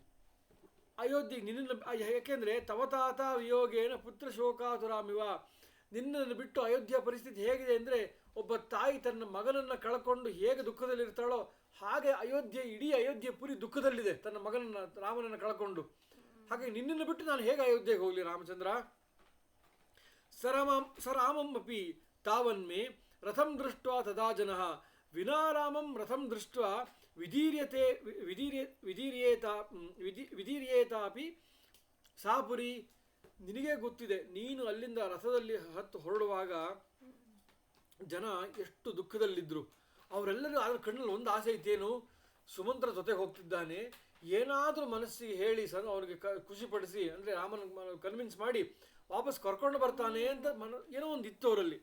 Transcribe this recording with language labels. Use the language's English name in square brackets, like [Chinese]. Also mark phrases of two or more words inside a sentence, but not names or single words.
[Kannada] ಅಯೋಧ್ಯೆಗೆ ನಿನ್ನನ್ನು, ಯಾಕೆಂದರೆ [Sanskrit] ತವತಾತ ವಿಯೋಗೇನ ಪುತ್ರ ಶೋಕಾತುರಾಮಿವ, [Kannada] ನಿನ್ನನ್ನು ಬಿಟ್ಟು ಅಯೋಧ್ಯ ಪರಿಸ್ಥಿತಿ ಹೇಗಿದೆ ಅಂದರೆ ಒಬ್ಬ ತಾಯಿ ತನ್ನ ಮಗನನ್ನು ಕಳ್ಕೊಂಡು ಹೇಗೆ ದುಃಖದಲ್ಲಿರ್ತಾಳೋ ಹಾಗೆ ಇಡೀ ಅಯೋಧ್ಯೆ ಪುರಿ ದುಃಖದಲ್ಲಿದೆ ತನ್ನ ಮಗನನ್ನು ರಾಮನನ್ನು ಕಳ್ಕೊಂಡು. ಹಾಗೆ ನಿನ್ನನ್ನು ಬಿಟ್ಟು ನಾನು ಹೇಗೆ ಅಯೋಧ್ಯೆಗೆ ಹೋಗಲಿ ರಾಮಚಂದ್ರ? [Sanskrit] ಸರಾಮಂ ಅಪಿ ತಾವನ್ಮೇ ರಥಂ ದೃಷ್ಟ್ವಾ ತದಾ ಜನಃ ವಿನಾ ರಾಮಂ ರಥಂ ದೃಷ್ಟ್ವಾ ವಿಧೀರ್ಯೇತಾಪಿ ಸಾಪುರಿ. [Kannada] ನಿನಗೆ ಗೊತ್ತಿದೆ, ನೀನು ಅಲ್ಲಿಂದ ರಥದಲ್ಲಿ ಹತ್ತು ಹೊರಡುವಾಗ ಜನ ಎಷ್ಟು ದುಃಖದಲ್ಲಿದ್ದರು. ಅವರೆಲ್ಲರೂ ಅದರ ಕಣ್ಣಲ್ಲಿ ಒಂದು ಆಸೆ ಇತ್ತೇನು, ಸುಮಂತ್ರ ಜೊತೆಗೆ ಹೋಗ್ತಿದ್ದಾನೆ, ಏನಾದರೂ ಮನಸ್ಸಿಗೆ ಹೇಳಿ ಅವನಿಗೆ ಖುಷಿಪಡಿಸಿ, ಅಂದರೆ ರಾಮನ ಕನ್ವಿನ್ಸ್ ಮಾಡಿ ವಾಪಸ್ ಕರ್ಕೊಂಡು ಬರ್ತಾನೆ ಅಂತ ಏನೋ ಒಂದು ಇತ್ತು ಅವರಲ್ಲಿ.